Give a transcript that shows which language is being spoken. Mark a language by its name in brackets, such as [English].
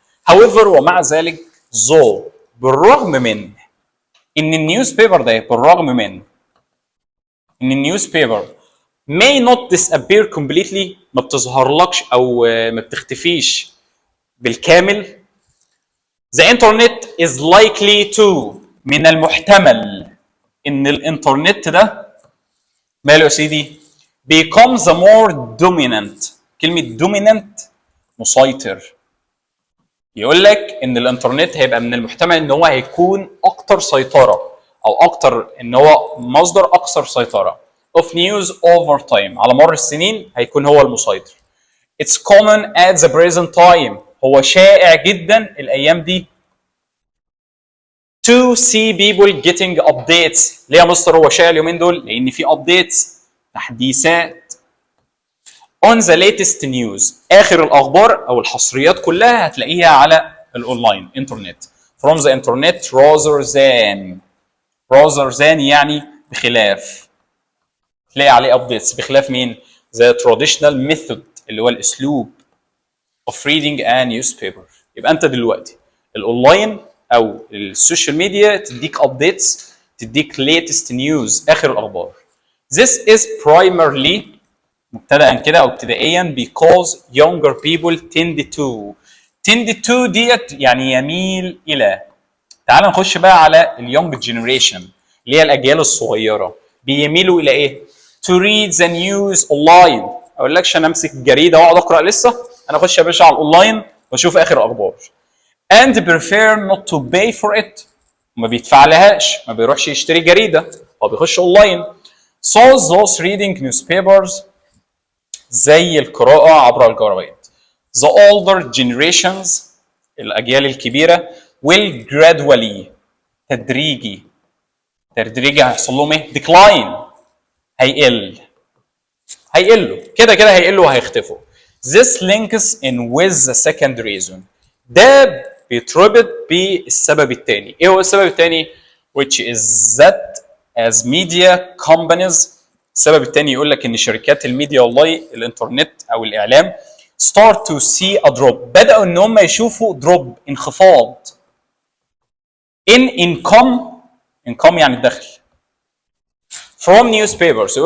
[Arabic] however، ومع ذلك though، بالرغم من ان النيوز بيبر ده، بالرغم من ان النيوز بيبر may not disappear completely، ما بتظهرلكش او ما بتختفيش بالكامل. [English] The internet is likely to، من المحتمل ان الانترنت ده ماله يا سيدي becomes a more dominant. [Arabic] كلمة dominant مسيطر. يقول لك ان الانترنت هيبقى من المحتمل ان هو هيكون اكتر سيطرة او اكتر ان هو مصدر اكثر سيطرة of news over time، على مر السنين هيكون هو المسيطر. [English] It's common at the present time، هو شائع جدا الايام دي to see people getting updates. [Arabic] ليه يا مستر هو شائع اليومين دول؟ لان في updates، تحديثات on the latest news، اخر الاخبار او الحصريات كلها هتلاقيها على الاونلاين انترنت. [English] from the internet rather than يعني بخلاف، تلاقي عليه updates بخلاف مين؟ the traditional method اللي هو الاسلوب of reading a newspaper. [Arabic] يبقى انت دلوقتي الاونلاين او السوشيال ميديا تديك updates، تديك latest news اخر الاخبار. [English] This is primarily مبتدأ كده او ابتدائيا because younger people tend to ديت يعني يميل الى. [Arabic] تعال نخش بقى على اليونج جنريشن اللي هي الاجيال الصغيره، بيميلوا الى ايه؟ to read the news online. اقول لكش انا امسك الجريده واقعد اقرا لسه، انا اخش يا باشا على الاونلاين واشوف اخر الاخبار. and prefer not to pay for it، ما بيدفع لهاش، ما بيروحش يشتري جريده، هو بيخش اونلاين. [English] so those reading newspapers زي القراءة عبر الجرايد. [Arabic] The older generations الأجيال الكبيرة will gradually تدريجي هيحصل لهم ايه؟ decline، هيقلوا كده هيقلوا وهيختفوا. [English] This links in with the second reason، ده بيتربط بالسبب الثاني. [Arabic] ايه هو السبب الثاني؟ which is that as media companies، السبب الثاني يقول لك ان شركات الميديا والله الانترنت او الاعلام start to see a drop، بداوا ان هم يشوفوا دروب، انخفاض in income يعني الدخل from newspapers.